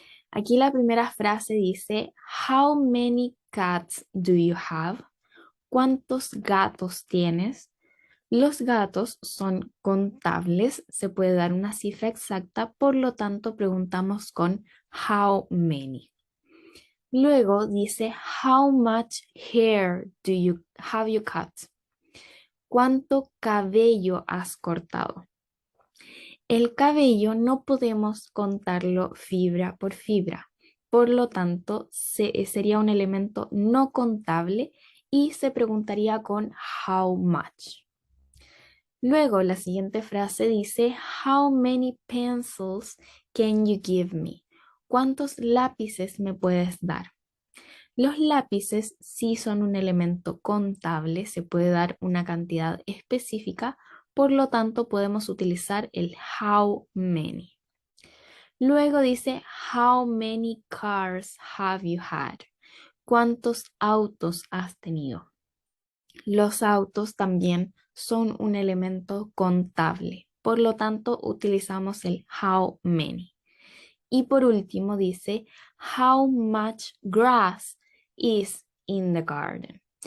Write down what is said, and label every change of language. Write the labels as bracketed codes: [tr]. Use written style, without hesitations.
[es] Aquí la primera frase dice, [en] how many cats do you have? [es] ¿Cuántos gatos tienes? Los gatos son contables, se puede dar una cifra exacta, por lo tanto preguntamos con how many. Luego dice, [en] how much hair have you cut? [es] ¿Cuánto cabello has cortado? El cabello no podemos contarlo fibra por fibra, por lo tanto sería un elemento no contable y se preguntaría con how much. Luego la siguiente frase dice, [en] how many pencils can you give me? [es] ¿Cuántos lápices me puedes dar? Los lápices sí son un elemento contable, se puede dar una cantidad específica, por lo tanto podemos utilizar el how many. Luego dice, [en] how many cars have you had? [es] ¿Cuántos autos has tenido? Los autos también son un elemento contable, por lo tanto utilizamos el how many. Y por último dice, [en] how much grass is in the garden?